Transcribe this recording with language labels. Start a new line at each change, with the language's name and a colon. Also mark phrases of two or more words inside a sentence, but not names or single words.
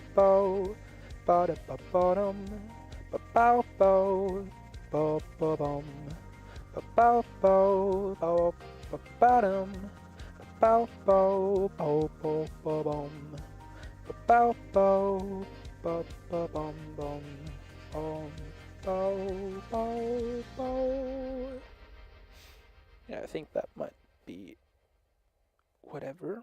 English: bow ba da ba ba dum ba bow bow ba ba bum ba bow bow bow ba ba dum ba bow bow bow bow ba bum ba bow bow ba ba bum bum bow bow bow. Yeah, I think that might be whatever.